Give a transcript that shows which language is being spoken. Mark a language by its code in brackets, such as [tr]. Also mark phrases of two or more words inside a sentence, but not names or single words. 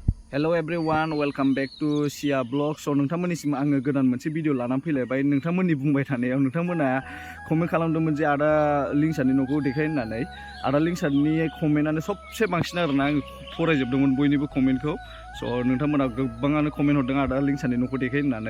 [en] Hello everyone, welcome back to Sia Vlog. [brx] So नोंथांमोननिसिम आङो गोदान मोनसे भिडिअ लानानै फैलायबाय। नोंथांमोननि बुंबाय थानायाव नोंथांमोना कमेन्ट खालामदोंमोन जे आदा लिंसारनि न'खौ देखाय होननानै। आदा लिंसारनि कमेन्टआनो सबसे बांसिन आरोना आं फरायजोबदोंमोन बयनिबो कमेन्टखौ। स' नोंथांमोना गोबाङानो कमेन्ट हरदों आदा लिंसारनि न'खौ देखाय होननानै।